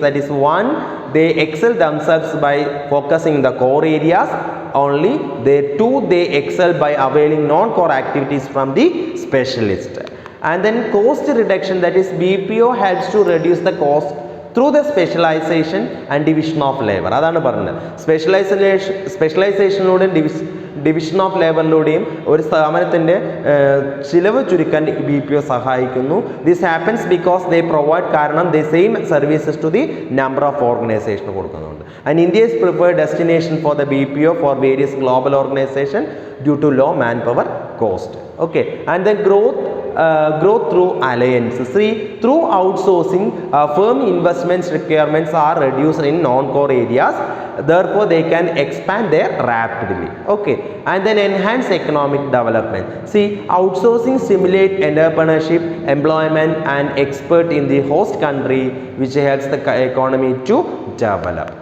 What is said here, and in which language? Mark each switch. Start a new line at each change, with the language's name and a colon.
English: That is, one, they excel themselves by focusing the core areas only. They excel by availing non-core activities from the specialist. And then cost reduction, that is BPO helps to reduce the cost through the specialization and division of labor.
Malayalam: അതാണ് പറഞ്ഞത്. സ്പെഷ്യലൈസേഷനിലൂടെയും division of ലേബറിലൂടെയും ഒരു സ്ഥാപനത്തിൻ്റെ ചിലവ് ചുരുക്കാൻ BPO സഹായിക്കുന്നു.
English: this happens because they provide,
Malayalam: കാരണം
English: they same services to the number of organization
Malayalam: കൊടുക്കുന്നുണ്ട്.
English: And India is preferred destination for the BPO for various global organization due to low man power cost. Okay, and the growth through alliances. See, through outsourcing, firm investments requirements are reduced in non-core areas. Therefore, they can expand there rapidly. Okay, and then enhance economic development. See, outsourcing stimulate entrepreneurship, employment, and expert in the host country, which helps the economy to develop.